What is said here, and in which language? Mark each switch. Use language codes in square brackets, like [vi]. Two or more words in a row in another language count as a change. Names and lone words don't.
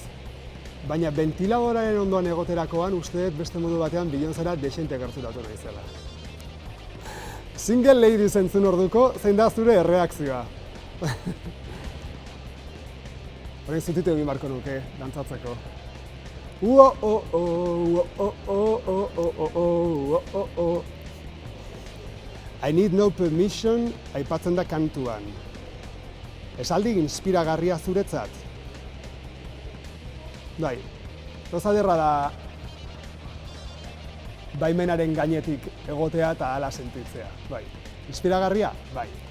[eu] Baina ventiladoraren ondoan egoterakoan uste dut beste modu batean Beyoncéra dexente gerturatu naizela. Single ladies entzun orduko, zein da zure erreakzioa? Horrein zutitu egin barko nuke, dantzatzeko. [en] I need no permission, [eu] aipatzen da kantuan. Esaldi inspiragarria zuretzat? Bai, gauza ederra da baimenaren gainetik egotea eta hala sentitzea. Bai, inspiragarria? Bai.